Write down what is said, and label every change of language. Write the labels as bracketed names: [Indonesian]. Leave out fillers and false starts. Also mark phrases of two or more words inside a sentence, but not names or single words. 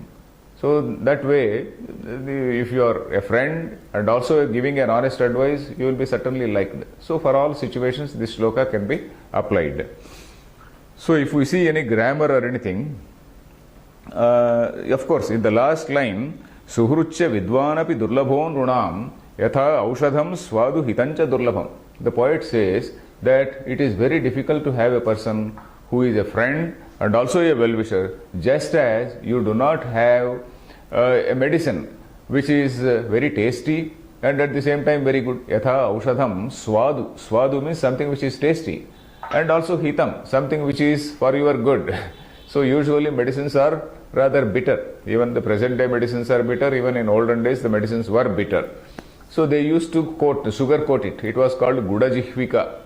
[English] So that way, if you are a friend and also giving an honest advice, you will be certainly liked. So for all situations, this shloka can be applied. So if we see any grammar or anything, of course, in the last line, [Sanskrit] सुहृच्च विद्वानपि दुर्लभो नृणां यथौषधं स्वादु हितं च दुर्लभम्. [English] The poet says that it is very difficult to have a person who is a friend and also a well-wisher, just as you do not have a medicine which is very tasty and at the same time very good. [Sanskrit] यथा औषधं स्वादु. [English] Swadu means something which is tasty. And also hitam, something which is for your good. So usually medicines are rather bitter. Even the present day medicines are bitter. Even in olden days the medicines were bitter. So they used to sugar coat it. It was called gudajihvika.